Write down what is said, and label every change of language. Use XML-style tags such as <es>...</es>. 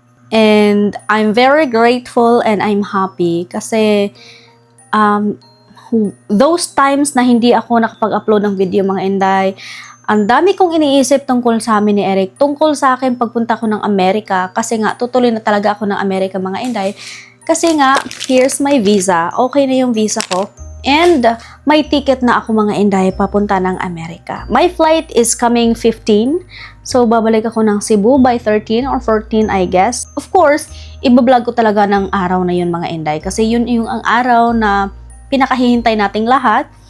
<en>And I'm very grateful and I'm happy</en> <tl>kasi those times na hindi ako nakapag-upload ng video, mga Inday, ang dami kong iniisip tungkol sa amin ni Eric, tungkol sa akin pagpunta ko ng Amerika, kasi nga tutuloy na talaga ako ng Amerika, mga Inday, kasi nga</tl> <en>here's my visa,</en> <tl>okay na yung visa ko, and may ticket na ako, mga Inday, papunta ng Amerika.</tl> <en>My flight is coming 15,</en> <tl>so babalik ako ng Cebu</tl> <en>by 13 or 14, I guess.</en> <tl>Of course, ibablog ko talaga ng araw na yun, mga Inday, kasi yun yung ang araw na pinakahihintay nating lahat.</tl>